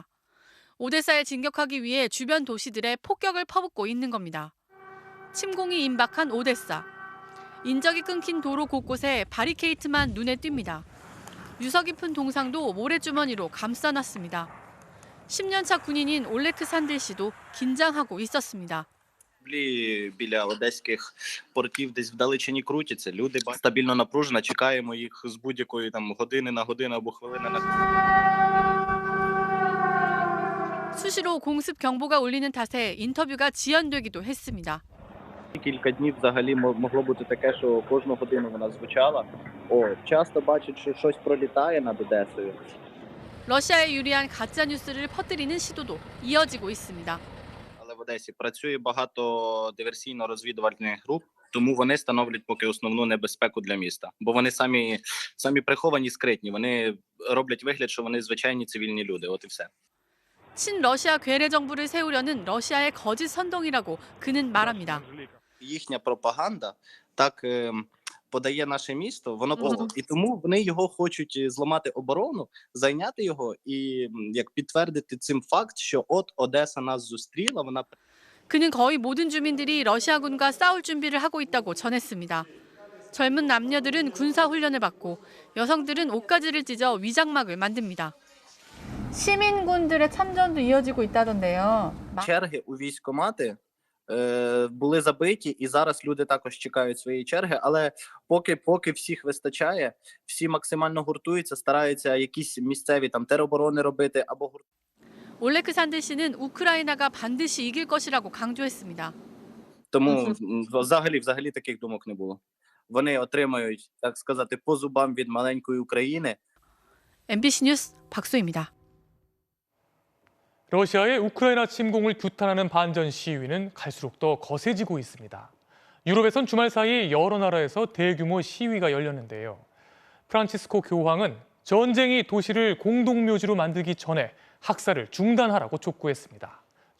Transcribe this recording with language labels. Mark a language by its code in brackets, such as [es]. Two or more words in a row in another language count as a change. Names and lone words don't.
[ko] 오데사에 진격하기 위해 주변 도시들에 폭격을 퍼붓고 있는 겁니다. 침공이 임박한 오데사. 인적이 끊긴 도로 곳곳에 바리케이트만 눈에 띕니다. 유서 깊은 동상도 모래주머니로 감싸놨습니다. 10년차 군인인 올레크 산딜 씨도 긴장하고 있었습니다. [uk] Біля одеських портів десь вдалечині крутяться. Люди стабільно напружено, чекаємо їх з будь-якої там години на годину або хвилини на [ko] 수시로 공습 경보가 울리는 탓에 인터뷰가 지연되기도 했습니다. [uk] Кілька днів взагалі могло бути таке, що кожну годину вона звучала. Часто бачать, що щось пролітає над Одесою. [ko] 러시아에 유리한 가짜 뉴스를 퍼뜨리는 시도도 이어지고 있습니다. [uk] Але в Одесі працює багато диверсійно-розвідувальних груп, тому вони становлять поки основну небезпеку для міста. Бо вони самі приховані, скритні. Вони роблять вигляд, що вони звичайні цивільні люди. От і все. [ko] 친러시아 괴뢰 정부를 세우려는 러시아의 거짓 선동이라고 그는 말합니다. [uk] Їхня пропаганда так подає наше місто, воно і тому вони його хочуть зламати оборону, зайняти його і як підтвердити цим факт, що от Одеса нас зустріла, вона [ko] 그는 거의 모든 주민들이 러시아군과 싸울 준비를 하고 있다고 전했습니다. 젊은 남녀들은 군사 훈련을 받고 여성들은 옷가지를 찢어 위장막을 만듭니다. 시민군들의 참전도 이어지고 있다던데요. [uk] черги у військкомати були забиті, і зараз люди також чекають своєї черги, але поки всіх вистачає, всі максимально гуртуються, стараються якісь місцеві там тероборони робити або [ko] 올레크 산들 씨는 우크라이나가 반드시 이길 것이라고 강조했습니다. [uk] тому взагалі таких думок не було. Вони отримають, так сказати, по зубам від маленької України. [ko] MBC 뉴스 박소희입니다. 러시아의 우크라이나 침공을 규탄하는 반전 시위는 갈수록 더 거세지고 있습니다. 유럽에선 주말 사이 여러 나라에서 대규모 시위가 열렸는데요. 프란치스코 교황은 전쟁이 도시를 공동묘지로 만들기 전에 학살을 중단하라고 촉구했습니다.